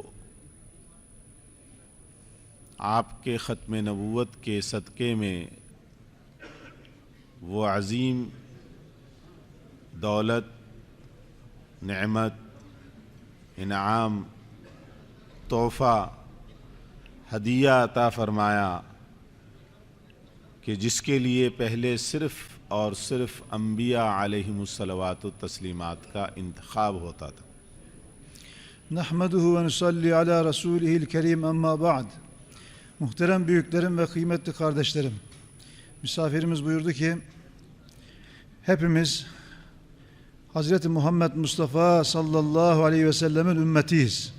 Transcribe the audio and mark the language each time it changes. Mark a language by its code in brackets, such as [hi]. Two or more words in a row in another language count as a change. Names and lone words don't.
[hi] आपके ख़त्म नबूवत के सदक़े में वो अज़ीम दौलत, नेमत, इनाम, तोहफ़ा, हदिया अता फ़रमाया कि जिसके लिए पहले सिर्फ़ और सिर्फ अम्बिया [ar] عليهم الصلوات تسليمات [hi] का इंतखाब होता था। [ar] نحمده ونصلي على رسوله الكريم أما بعد. [tr] Muhterem büyüklerim ve kıymetli kardeşlerim, misafirimiz buyurdu ki hepimiz Hazreti Muhammed Mustafa [ar] صلى الله عليه وسلم [tr] ümmetiyiz.